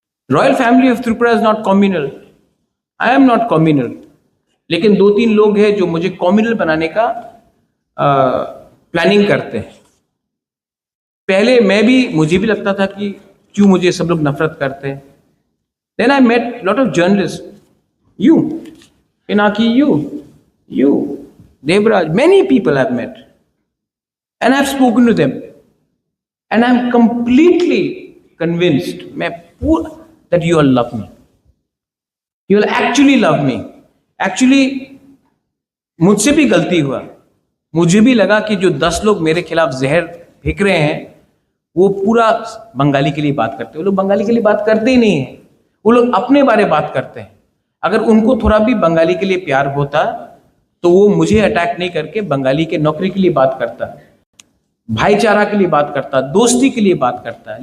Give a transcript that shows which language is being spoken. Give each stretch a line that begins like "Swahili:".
English: royal family of Tripura is not communal,
Hindi: I am not communal, लेकिन 2-3 लोग हैं जो मुझे कॉम्युनल बनाने का प्लानिंग करते हैं। पहले मुझे भी लगता था कि क्यों मुझे सब लोग नफरत करते हैं।
English: Then I met lot of journalist, you Pinaki, you Devraj, many people I met, and I've spoken to them, and I'm completely convinced that you all love me. You will actually love me.
Hindi: Actually, मुझसे भी गलती हुआ, मुझे भी लगा कि जो 10 लोग मेरे खिलाफ जहर फेंक रहे हैं वो पूरा बंगाली के लिए बात करते हैं। वो लोग बंगाली के लिए बात करते ही नहीं है, वो लोग अपने बारे बात करते हैं। अगर उनको थोड़ा भी बंगाली के लिए प्यार होता तो वो मुझे अटैक नहीं करके बंगाली के नौकरी के लिए बात करता, भाईचारा के लिए बात करता, दोस्ती के लिए बात करता।